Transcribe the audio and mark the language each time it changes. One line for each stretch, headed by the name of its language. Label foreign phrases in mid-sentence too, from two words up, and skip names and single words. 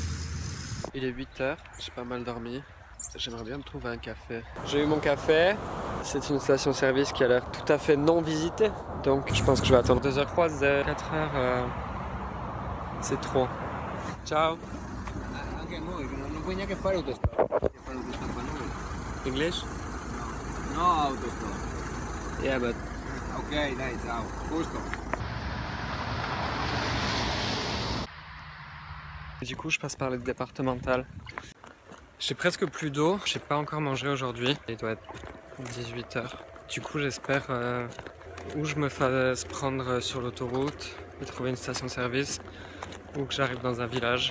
French: Il est 8h, j'ai pas mal dormi. J'aimerais bien me trouver un café. J'ai eu mon café, C'est une station-service qui a l'air tout à fait non visitée. Donc je pense que je vais attendre 2h croisées, 4h. C'est trop.
Italian: Ciao. Anche a noi, non puoi neanche fare autostop. Puoi fare autostop a noi.
English: English?
Italian: No autostop.
English: Yeah, but...
Italian: Ok, dai, ciao. Posto.
French: Du coup, je passe par le départemental. J'ai presque plus d'eau. J'ai pas encore mangé aujourd'hui. Il doit être 18h. Du coup, j'espère où je me fasse prendre sur l'autoroute et trouver une station-service ou que j'arrive dans un village.